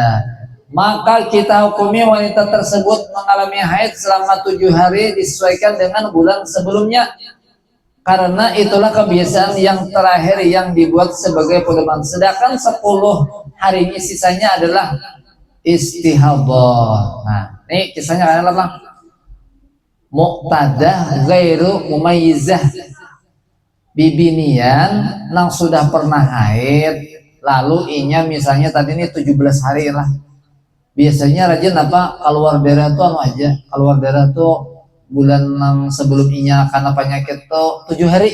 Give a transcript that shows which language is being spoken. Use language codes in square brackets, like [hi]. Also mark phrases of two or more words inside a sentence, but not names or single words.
[id] Maka kita hukumi wanita tersebut mengalami haid selama 7 hari disesuaikan dengan bulan sebelumnya, karena itulah kebiasaan yang terakhir yang dibuat sebagai pedoman. Sedangkan 10 hari ini sisanya adalah istihadah. Nah, ini kisahnya adalah [ar] مقتدة غير مميزة. [bjn] Bibinian nang sudah pernah haid lalu inya misalnya tadi ini 17 hari lah. Biasanya rajin keluar darah tuh aja. Keluar darah tuh bulan yang sebelum inya karena penyakit tuh 7 hari.